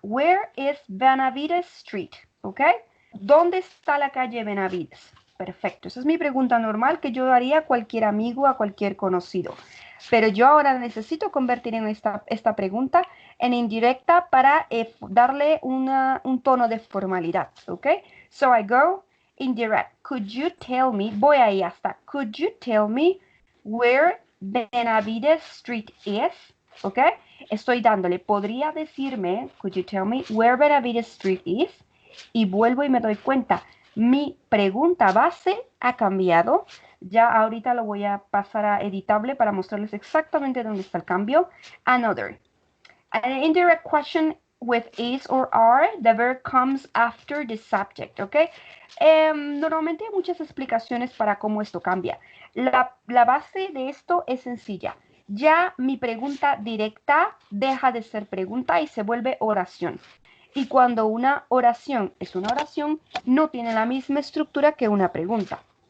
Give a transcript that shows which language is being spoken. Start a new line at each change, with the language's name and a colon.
English: Where is Benavides Street? ¿Ok?
Spanish: ¿Dónde está la calle Benavides? Perfecto. Esa es mi pregunta normal que yo haría a cualquier amigo, a cualquier conocido. Pero yo ahora necesito convertir en esta pregunta en indirecta para darle un tono de formalidad.
English: ¿Ok? So I go indirect. Could you tell me?
Spanish: Voy ahí hasta.
English: Could you tell me where Benavides Street is? ¿Ok?
Spanish: Estoy dándole, podría decirme,
English: could you tell me where Benavides Street is?
Spanish: Y vuelvo y me doy cuenta, mi pregunta base ha cambiado. Ya ahorita lo voy a pasar a editable para mostrarles exactamente dónde está el cambio.
English: Another. An indirect question with is or are, the verb comes after the subject, ¿ok?
Spanish: Normalmente hay muchas explicaciones para cómo esto cambia. La base de esto es sencilla. Ya mi pregunta directa deja de ser pregunta y se vuelve oración. Y cuando una oración es una oración, no tiene la misma estructura que una pregunta.